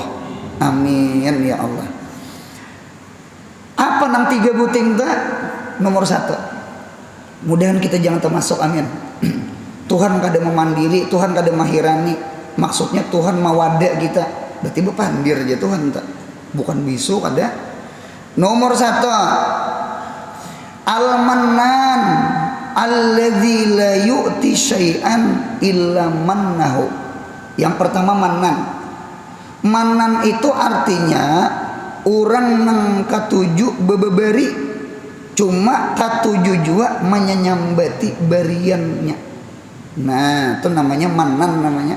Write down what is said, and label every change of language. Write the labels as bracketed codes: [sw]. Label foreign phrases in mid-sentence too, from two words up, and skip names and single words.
[ar] آمين يا الله. [bjn] Apa 3 buting tak? Nomor 1, mudahan kita jangan termasuk, amin. Tuhan kada memandiri, Tuhan kada mahirani. Maksudnya Tuhan mawada kita. Berarti bepandir aja Tuhan tak, bukan bisu kada. Nomor 1, [ar] المنان الذي لا يعطي شيئا إلا منه. [bjn] Yang pertama Mannan. Mannan itu artinya orang nang katuju bebeberi, cuma katuju juga menyambati bariannya. Nah itu namanya Mannan namanya.